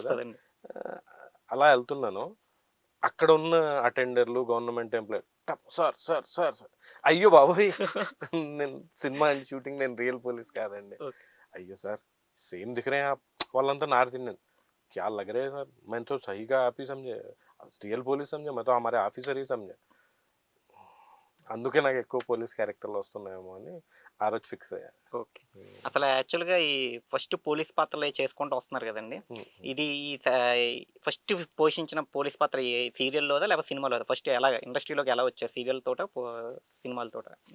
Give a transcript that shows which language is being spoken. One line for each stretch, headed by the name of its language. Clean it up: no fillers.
Telugu: వస్తదండి. ఆహ్, అలా ఎళ్తున్నాను. అక్కడ ఉన్న అటెండర్లు, government employee sir, sir, sir, sir అయ్యో బాబోయ్! నేను సినిమా అండి షూటింగ్, నేను రియల్ పోలీస్ కాదండి. ఓకే. అయ్యో సార్! సేమ్
Hindi: దిख रहे हैं आप
Telugu: వాళ్ళంతా నార్త్ ఇండియన్.
Hindi: क्या लग रहे हैं सर? मैं तो सही का आप ही समझे, रियल पुलिस समझे, मैं तो हमारे ऑफिसर ही समझे.
Telugu: అందుకే నాకు ఎక్కువ పోలీస్ క్యారెక్టర్లు వస్తున్నాయేమో అని ఆ రోజు ఫిక్స్ అయ్యా. ఓకే. అసలు యాక్చువల్‌గా ఈ ఫస్ట్ పోలీస్ పాత్రలే చేసుకుంటూ వస్తున్నారు గదండీ! ఇది ఈ సా ఫస్ట్ పోషించిన పోలీస్ పాత్ర సీరియల్‌లోదా? లేకపోతే సినిమాలోదా? ఫస్ట్ ఇండస్ట్రీలోకి ఎలా వచ్చారు? సీరియల్‌తోటా? సినిమాలతోటా?